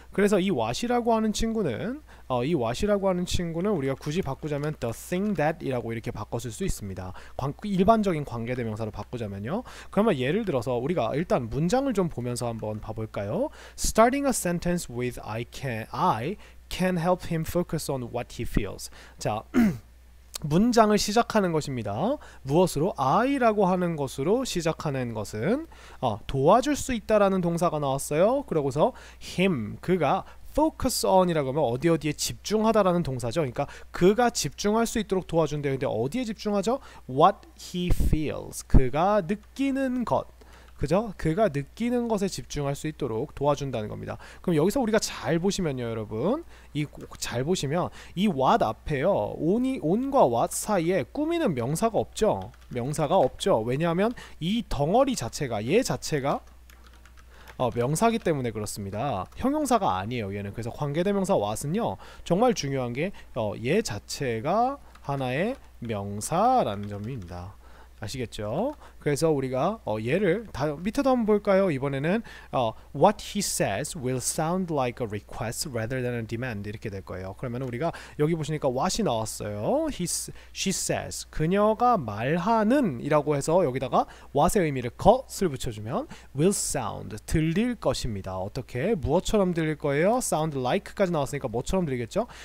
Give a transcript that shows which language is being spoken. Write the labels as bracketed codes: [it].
[ko] 그래서 이 what이라고 하는 친구는 우리가 굳이 바꾸자면 [en] the thing that [ko] 이라고 이렇게 바꿔줄 수 있습니다. 일반적인 관계대명사로 바꾸자면요. 그러면 예를 들어서 우리가 일단 문장을 좀 보면서 한번 봐볼까요? [en] Starting a sentence with I can help him focus on what he feels. [ko] 자, 문장을 시작하는 것입니다. 무엇으로? I라고 하는 것으로 시작하는 것은 도와줄 수 있다라는 동사가 나왔어요. 그러고서 him, 그가 focus on 이라고 하면 어디에 집중하다라는 동사죠. 그러니까 그가 집중할 수 있도록 도와준대요. 근데 어디에 집중하죠? [en] What he feels, [ko] 그가 느끼는 것, 그죠? 그가 느끼는 것에 집중할 수 있도록 도와준다는 겁니다. 그럼 여기서 우리가 잘 보시면요, 여러분, 잘 보시면 이 what 앞에요, on과 what 사이에 꾸미는 명사가 없죠. 왜냐하면 이 덩어리 자체가, 얘 자체가 명사기 때문에 그렇습니다. 형용사가 아니에요, 얘는. 그래서 관계대명사 what은요, 정말 중요한 게 얘 자체가 하나의 명사라는 점입니다. 아시겠죠? 그래서 우리가 얘를 밑에도 한번 볼까요? [en] 이번에는 what he says will sound like a request rather than a demand [ko] 이렇게 될 거예요. 그러면 우리가 여기 보시니까 what이 나왔어요. [en] she says, [ko] 그녀가 말하는 이라고 해서 여기다가 what의 의미를 것을 붙여주면 [en] will sound, [ko] 들릴 것입니다. 어떻게? 무엇처럼 들릴 거예요? sound like까지 나왔으니까 뭐처럼 들리겠죠?